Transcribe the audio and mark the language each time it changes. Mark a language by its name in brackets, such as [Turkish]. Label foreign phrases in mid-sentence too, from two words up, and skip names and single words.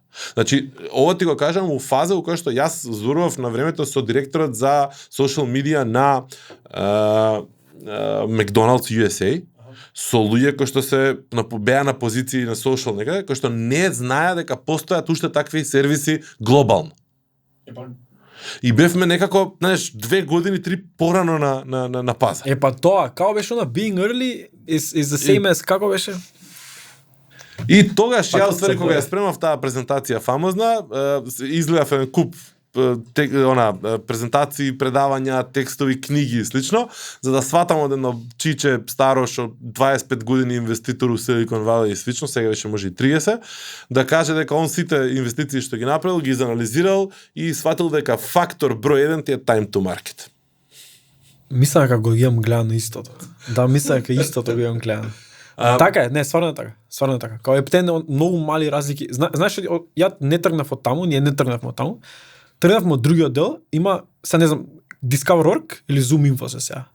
[Macedonian] Значи, ова ти го кажам у фаза у која што јас зборував на времето со директорот за [English] social media [Macedonian] на McDonald's USA, со луѓе кои што се беа на позиции на social некаде, кои што не знаеа дека постојат уште такви сервиси глобално. И бевме некако, знаеш, 2 години, 3 порано на пазар. Тоа, како беше на [English] being early is the same as [Macedonian] како беше? И тогаш ја оствари кога ја спремав таа презентација фамозна, изгледав еден куп презентации, предавања, текстови, книги и слично, за да сватам од едно чиче старо шо 25 години инвеститор у Silicon Valley и слично, сега беше може и 30, да каже дека он сите инвестиции што ги направил, ги изанализирал и сватил дека фактор број 1 ти е [English] time to market. [Macedonian] Мислам дека го имам гледано истото. Да, мислам дека истото го имам гледано. Така е, не, стварно е така. Као ептен многу мали разлики. Знаеш, ја не тргнав од таму, ние не тргнавме од таму. Тргнавме од другиот дел, има, не знам, Discover.org или Zoom Info се сега?